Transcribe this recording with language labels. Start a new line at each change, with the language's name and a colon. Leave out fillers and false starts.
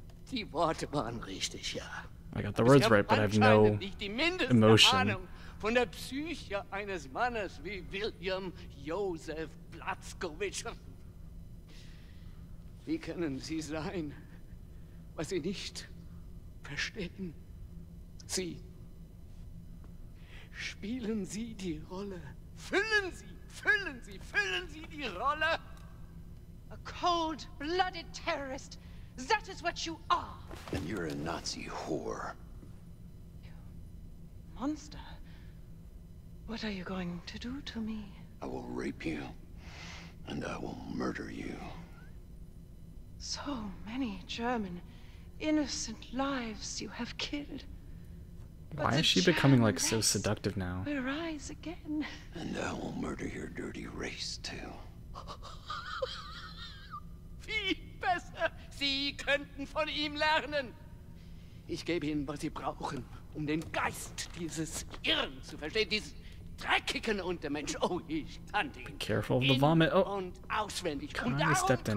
German: Die Worte waren richtig, ja.
English: I got the words right, but I have no emotion.
German: Von der Psyche eines Mannes wie William Joseph Blaskowitz. Wie können Sie sein, was Sie nicht verstehen? Sie. Spielen Sie die Rolle. Füllen Sie die Rolle.
English: A cold-blooded terrorist. That is what you are. And you're a Nazi whore. You monster. What are you going to do to me? I will rape you. And I will murder you. So many German, innocent lives you have killed. Why is she becoming like so seductive now? Will rise again. And I will murder your dirty race too.
German: Viel besser. Sie könnten von ihm lernen. Ich gebe Ihnen, was Sie brauchen, um den Geist dieses Irren zu verstehen, dieses dreckigen Untermensch. Oh, ich kannte ihn.
English: Careful of the vomit. Oh,
German: und auswendig.
English: God,
German: Und darum
English: stepped in